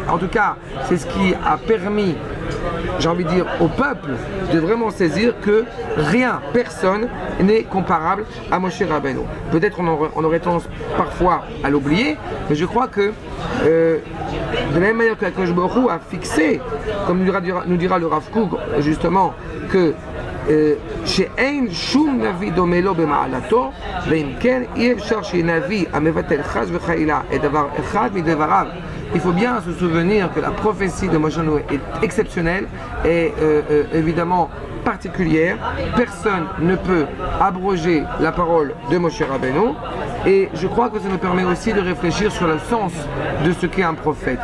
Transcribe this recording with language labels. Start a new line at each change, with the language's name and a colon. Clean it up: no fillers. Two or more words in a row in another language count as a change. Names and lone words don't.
French: En tout cas, c'est ce qui a permis, j'ai envie de dire, au peuple de vraiment saisir que rien, personne n'est comparable à Moshe Rabbeinu. Peut-être on aurait tendance parfois à l'oublier, mais je crois que de la même manière que
Hebrew: הקדוש ברוך הוא
French: a fixé, comme nous dira le Rav Kook, justement, que
Hebrew: שאין שום נביא דומה לו במעלתו, ואם כן אי אפשר שנביא המבטל חס וחלילה את דבר אחד מדבריו.
French: Il faut bien se souvenir que la prophétie de Moshe Rabbeinu est exceptionnelle et évidemment particulière. Personne ne peut abroger la parole de Moshe Rabbeinu. Et je crois que ça nous permet aussi de réfléchir sur le sens de ce qu'est un prophète.